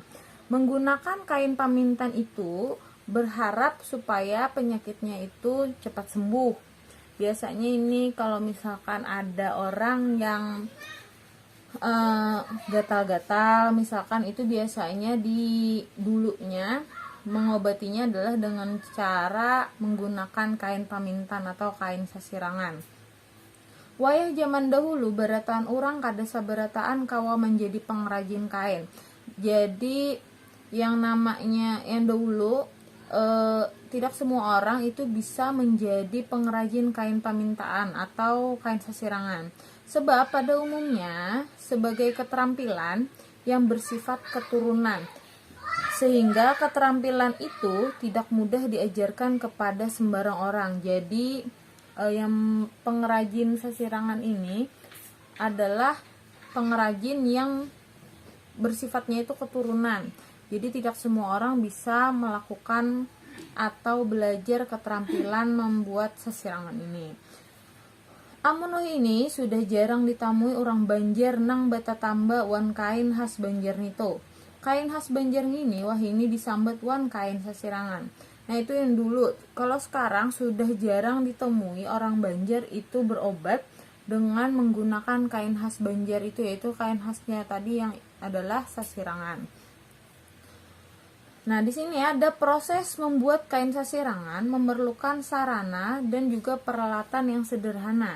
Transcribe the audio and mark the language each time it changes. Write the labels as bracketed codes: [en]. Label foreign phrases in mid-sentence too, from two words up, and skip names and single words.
[id] Menggunakan kain pamintan itu berharap supaya penyakitnya itu cepat sembuh. Biasanya ini kalau misalkan ada orang yang gatal-gatal, misalkan itu biasanya di dulunya mengobatinya adalah dengan cara menggunakan kain pamintan atau kain sasirangan. [bjn] Wayah zaman dahulu barataan orang kada sabarataan kawa menjadi pengrajin kain. [id] Jadi yang namanya yang dahulu tidak semua orang itu bisa menjadi pengrajin kain pamintaan atau kain sasirangan. Sebab pada umumnya sebagai keterampilan yang bersifat keturunan, sehingga keterampilan itu tidak mudah diajarkan kepada sembarang orang. Jadi yang pengrajin sasirangan ini adalah pengrajin yang bersifatnya itu keturunan. Jadi tidak semua orang bisa melakukan atau belajar keterampilan membuat sasirangan ini. [bjn] Amun ini sudah jarang ditemui orang Banjar nang bata tamba wan kain khas Banjar nito. Kain khas Banjar ini wah ini disambat wan kain sasirangan. [id] Nah, itu yang dulu. Kalau sekarang sudah jarang ditemui orang Banjar itu berobat dengan menggunakan kain khas Banjar itu, yaitu kain khasnya tadi yang adalah sasirangan. Nah, di sini ada proses membuat kain sasirangan memerlukan sarana dan juga peralatan yang sederhana.